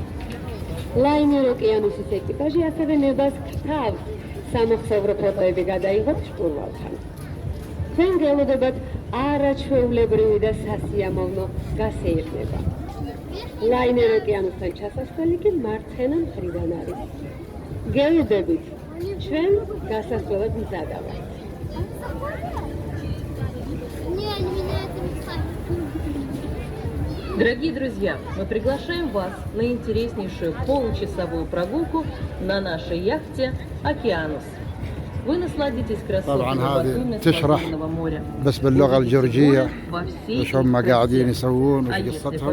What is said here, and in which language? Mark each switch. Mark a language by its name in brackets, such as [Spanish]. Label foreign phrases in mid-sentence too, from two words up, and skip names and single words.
[Georgian] ლაინერ ოკეანესის ეკიპაჟი ასევე ნებას გრთავს სამოხსოვრო ფოტოები გადაიღოთ შტურვალთან. თქვენ გელოდებათ არაჩვეულებრივი და სასიამოვნო გასეირნება. ლაინერ ოკეანესთან ჩასასვლელი კი მარცხენა მხრიდან არის. გელოდებით, ჩვენ გასასვლელად მზადა ვართ. [Russian] Дорогие друзья, мы приглашаем вас на интереснейшую получасовую прогулку на нашей яхте «Океанус». Вы насладитесь красотами Батуми Свободного моря. [Arabic] بس باللغة الجورجية [Russian] во всей [Arabic] وش هم قاعدين يسوون А وش [Russian] если [Arabic] قصتهم.